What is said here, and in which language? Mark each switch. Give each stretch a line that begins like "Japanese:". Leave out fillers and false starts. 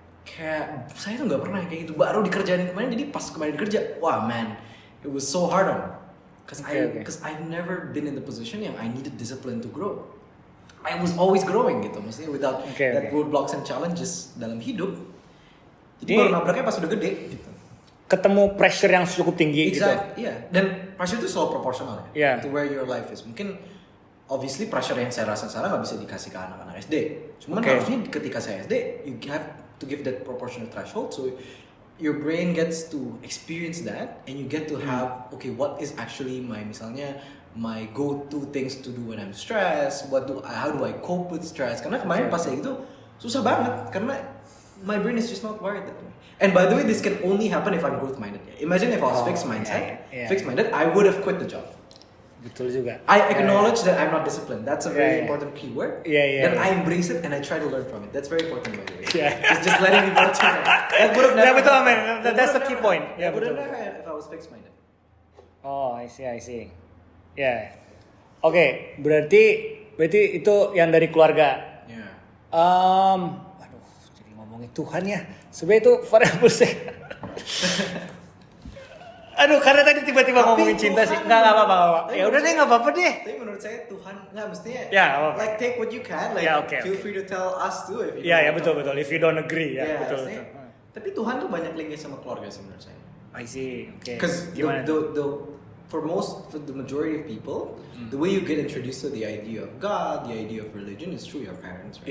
Indonesian: Kayak saya tuh nggak pernah kayak gitu. Baru dikerjain kemarin, jadi pas kemarin kerja, wah
English: man, it was so hard on me. Because I've never been in the position
Indonesian: yang
English: I needed discipline to grow. I was always growing
Indonesian: gitu, maksudnya
English: without that roadblocks and challenges
Indonesian: dalam hidup. Jadi baru nabraknya pas udah gede gitu. Ketemu pressure yang cukup tinggi gitu. Iya. Dan pressure itu selalu proporsional
English: Yeah. to where your life is.
Indonesian: Mungkin obviously pressure yang saya rasa sekarang nggak bisa dikasih ke anak-anak SD. Cuman harusnya ketika saya SD,
English: you have to give that proportional threshold so your brain gets to experience that and you get to have okay, what is actually
Indonesian: misalnya
English: my go-to things to do when I'm stressed, how do I cope with stress?
Indonesian: Karena kemarin pas saya gitu susah banget karena
English: my brain is just not wired that way. And by the way, this can only happen if I'm growth minded. Imagine if I was fixed mindset, fixed minded, I would have quit the job.
Indonesian: Betul juga.
English: I acknowledge that I'm not disciplined. That's a very important keyword. Then I embrace it and I try to learn from it. That's very important by the way. It's just letting me know. That would have never.
Indonesian: betul,
English: man. That's the key point. That would have never happened if I was fixed minded. Oh, I see. Yeah.
Indonesian: Oke, berarti itu yang dari keluarga.
English: Yeah.
Indonesian: Waduh, jadi ngomongin Tuhan ya. Sebenarnya itu variabel sih. Aduh, karena tadi tiba-tiba ngomongin cinta sih. Enggak apa-apa. Ya udah deh, enggak apa-apa deh. Tapi menurut saya Tuhan nggak mestinya. Ya, apa-apa.
English: Like take what you can. Like okay, feel free to tell us too if you.
Indonesian: Ya betul.
English: If you don't agree,
Indonesian: ya betul. Tapi Tuhan tuh banyak linknya sama keluarga sih menurut saya.
English: I see. Oke. Because for the majority of people, the way you get introduced to the idea of God, the idea of religion is through your parents, right?